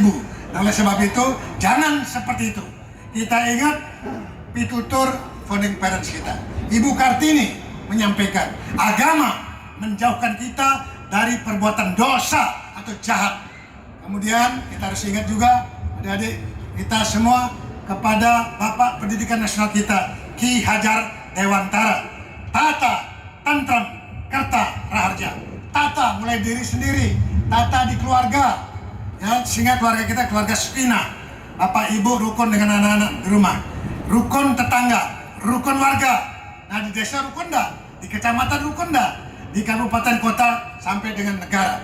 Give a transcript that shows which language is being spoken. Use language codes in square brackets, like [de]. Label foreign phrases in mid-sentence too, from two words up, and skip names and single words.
[id] Nah, oleh sebab itu jangan seperti itu. Kita ingat pitutur [en] founding parents [id] kita, Ibu Kartini menyampaikan, agama menjauhkan kita dari perbuatan dosa atau jahat. Kemudian kita harus ingat juga, adik-adik kita semua, kepada Bapak Pendidikan Nasional kita, Ki Hajar Dewantara. [jv] Tata, tantram, kerta, raharja. [id] Tata mulai diri sendiri, tata di keluarga, ya, sehingga keluarga kita keluarga sakinah. Bapak Ibu rukun dengan anak-anak di rumah, rukun tetangga, rukun warga. Nah, di desa rukun dah, di kecamatan rukun dah, di kabupaten kota sampai dengan negara.